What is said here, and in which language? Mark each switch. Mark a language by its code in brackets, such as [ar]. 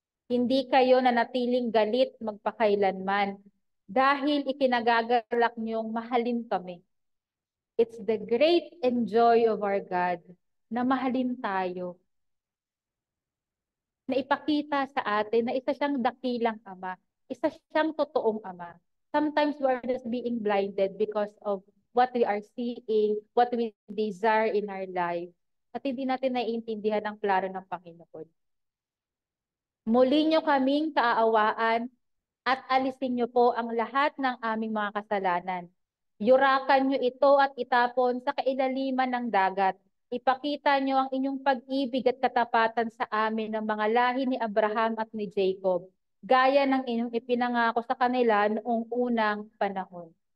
[tl] Hindi kayo nanatiling galit magpakailanman dahil ikinagagalak niyong mahalin kami. [en] It's the great and joy of our God [tl] na mahalin tayo. Na ipakita sa atin na isa siyang dakilang ama, isa siyang totoong ama. [en] Sometimes we are just being blinded because of what we are seeing, what we desire in our life. [tl] At hindi natin naiintindihan ang plano ng Panginoon. Muli niyo kaming kaaawaan at alisin niyo po ang lahat ng aming mga kasalanan. Yurakan niyo ito at itapon sa kailaliman ng dagat. Ipakita niyo ang inyong pag-ibig at katapatan sa amin ng mga lahi ni Abraham at ni Jacob, gaya ng inyong ipinangako sa kanila noong unang panahon.